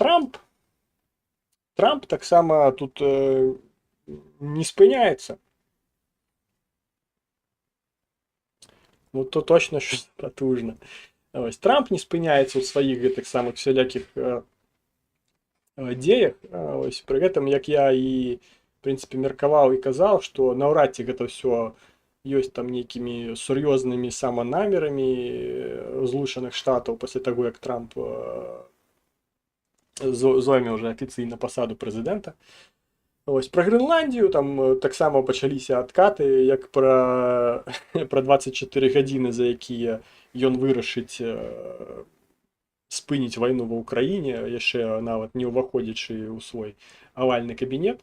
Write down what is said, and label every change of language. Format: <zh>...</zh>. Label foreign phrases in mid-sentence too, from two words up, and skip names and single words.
<uk>Трамп так само тут не спиняется. Ну то точно щось потужно. Ось, Трамп не спиняється у своїх так самих всіляких діях. Ось,</uk> <ru>при этом,</ru> <uk>як я і в принципе,</uk> <be>меркаваў і казаў, што наўрад ці гэта ўсё ёсць там нейкімі сур'ёзнымі саманамерамі Злучаных Штатаў пасля таго, як Трамп зойме ўжо афіцыйна пасаду прэзідэнта. Ось, пра Грэнландію там таксама пачаліся адкаты, як пра 24 гадзіны, за якія ён вырашыць спыніць вайну ва ўкраіне, яшчэ нават не ўваходзячы ў свой авальны кабінет.</be>